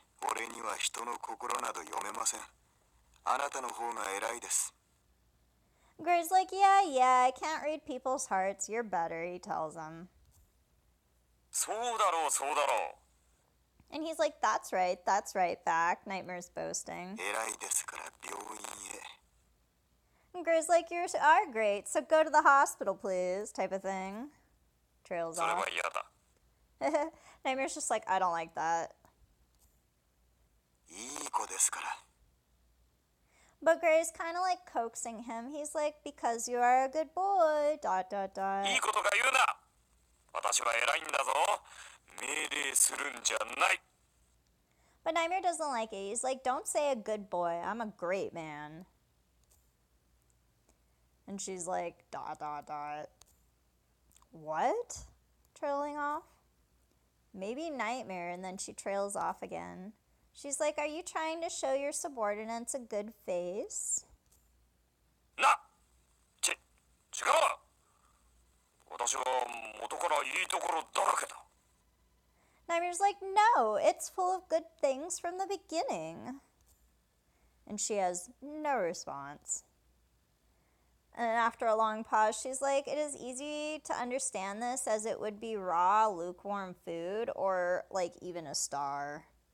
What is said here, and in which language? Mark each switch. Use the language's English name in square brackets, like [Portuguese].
[Japanese] 俺には人の心など読めません。あなたの方が偉いです。 [English] Gray's like, yeah, I can't read people's hearts. You're better, he tells him. [Japanese] そうだろう、そうだろう。 [English] And he's like, that's right, back. Nightmare's boasting. [Japanese] 偉いですから病院へ。 [English] And Gray's like, you are great, so go to the hospital, please, type of thing. Trails [Japanese] それ [English] off. [Japanese] は嫌だ。 [English] Nightmare's just like, I don't like that. [Japanese] いい子ですから。 [English] But Gray's kind of like coaxing him. He's like, because you are a good boy, ... [Japanese] いいことが言うな。私は偉いんだぞ。命令するんじゃない。 [English] But Nightmare doesn't like it. He's like, don't say a good boy. I'm a great man. And she's like, ... What? Trailing off. Maybe Nightmare, and then she trails off again. She's like, are you trying to show your subordinates a good face? [Japanese] な、違う。私は元からいいところだらけだ。 [English] Nightmare's like, no, it's full of good things from the beginning. And she has no response. And after a long pause, she's like, it is easy to understand this as it would be raw, lukewarm food, or like even a star.